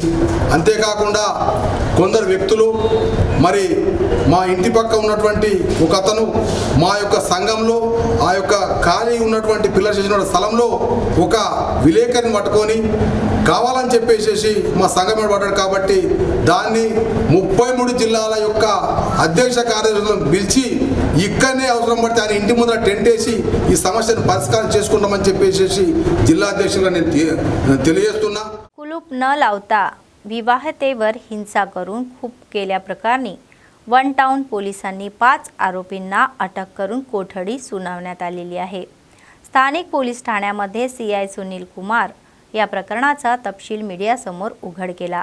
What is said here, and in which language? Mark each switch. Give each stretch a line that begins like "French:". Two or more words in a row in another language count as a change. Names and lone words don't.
Telugu: అంతేకాకుండా కొందరు వ్యక్తులు మరి మా ఇంటి పక్క ఉన్నటువంటి ఒక అతను మా యొక్క సంఘంలో ఆ యొక్క ఖాళీ ఉన్నటువంటి పిల్లర్ చేసిన స్థలంలో ఒక విలేకరిని పట్టుకొని కావాలని చెప్పేసి మా సంఘం మీద పడ్డాడు। కాబట్టి దాన్ని 33 జిల్లాల యొక్క అధ్యక్ష కార్యదర్శులను పిలిచి ఇక్కడనే అవసరం పడితే ఆయన ఇంటి ముందర టెంట్ వేసి ఈ సమస్యను పరిష్కారం చేసుకుంటామని చెప్పేసి జిల్లా అధ్యక్షులుగా నేను తెలియజేస్తున్నా।
Marathi: कुलूप न लावता विवाहतेवर हिंसा करून खूप केल्याप्रकरणी वन टाउन पोलिसांनी 5 आरोपींना अटक करून कोठडी सुनावण्यात आलेली आहे। स्थानिक पोलीस ठाण्यामध्ये CI सुनील कुमार या प्रकरणाचा तपशील मीडियासमोर उघड केला।